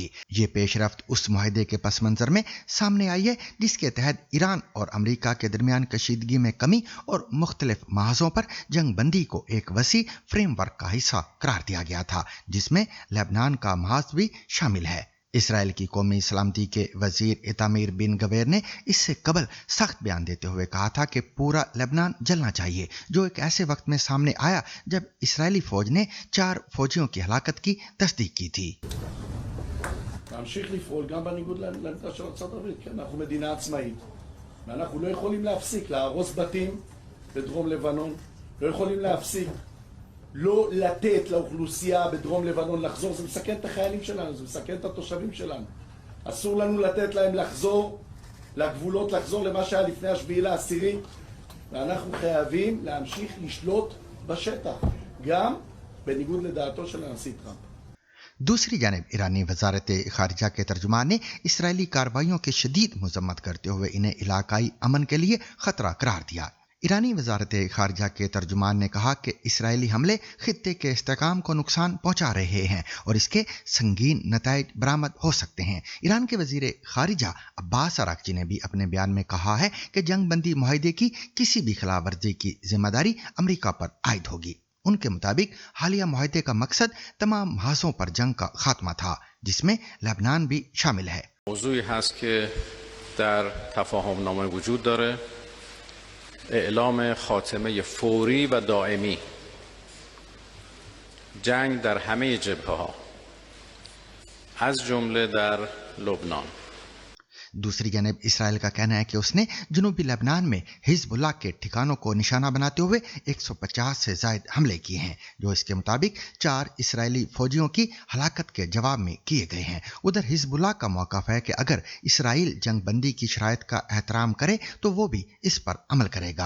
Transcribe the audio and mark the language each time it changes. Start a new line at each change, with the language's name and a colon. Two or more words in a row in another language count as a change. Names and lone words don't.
Urdu: یہ پیش رفت اس معاہدے کے پس منظر میں سامنے آئی ہے جس کے تحت ایران اور امریکہ کے درمیان کشیدگی میں کمی اور مختلف محاذوں پر جنگ بندی کو ایک وسیع فریم ورک کا حصہ قرار دیا گیا تھا، جس میں لبنان کا محاذ بھی شامل ہے۔ اسرائیل کی قومی سلامتی کے وزیر ایتامر بن گویر نے اس سے قبل سخت بیان دیتے ہوئے کہا تھا کہ پورا لبنان جلنا چاہیے، جو ایک ایسے وقت میں سامنے آیا جب اسرائیلی فوج نے 4 فوجیوں کی ہلاکت کی تصدیق کی تھی۔
Hebrew: להמשיך לפעול גם בניגוד לעמדה של ארצות הברית, כן, אנחנו מדינה עצמאית ואנחנו לא יכולים להפסיק להרוס בתים בדרום לבנון, לא יכולים להפסיק לא לתת לאוכלוסייה בדרום לבנון לחזור, זה מסכן את החיילים שלנו, זה מסכן את התושבים שלנו. אסור לנו לתת להם לחזור לגבולות, לחזור למה שהיה לפני 7/10, ואנחנו חייבים להמשיך לשלוט בשטח, גם בניגוד לדעתו של הנשיא טראמפ۔
Urdu: دوسری جانب ایرانی وزارت خارجہ کے ترجمان نے اسرائیلی کارروائیوں کی شدید مذمت کرتے ہوئے انہیں علاقائی امن کے لیے خطرہ قرار دیا۔ ایرانی وزارت خارجہ کے ترجمان نے کہا کہ اسرائیلی حملے خطے کے استحکام کو نقصان پہنچا رہے ہیں اور اس کے سنگین نتائج برآمد ہو سکتے ہیں۔ ایران کے وزیر خارجہ عباس اراغچی نے بھی اپنے بیان میں کہا ہے کہ جنگ بندی معاہدے کی کسی بھی خلاف ورزی کی ذمہ داری امریکہ پر عائد ہوگی۔ ان کے مطابق حالیہ معاہدے کا مقصد تمام محاذوں پر جنگ کا خاتمہ تھا، جس میں لبنان بھی شامل ہے۔
Persian: موضوعی هست که در تفاهم نامه وجود داره. اعلام خاتمه فوری و دائمی جنگ در همه جبهه‌ها از جمله در لبنان.
Urdu: دوسری جانب اسرائیل کا کہنا ہے کہ اس نے جنوبی لبنان میں حزب اللہ کے ٹھکانوں کو نشانہ بناتے ہوئے 150 سے زائد حملے کیے ہیں، جو اس کے مطابق 4 اسرائیلی فوجیوں کی ہلاکت کے جواب میں کیے گئے ہیں. ادھر حزب اللہ کا موقف ہے کہ اگر اسرائیل جنگ بندی کی شرائط کا احترام کرے تو وہ بھی اس پر عمل کرے گا.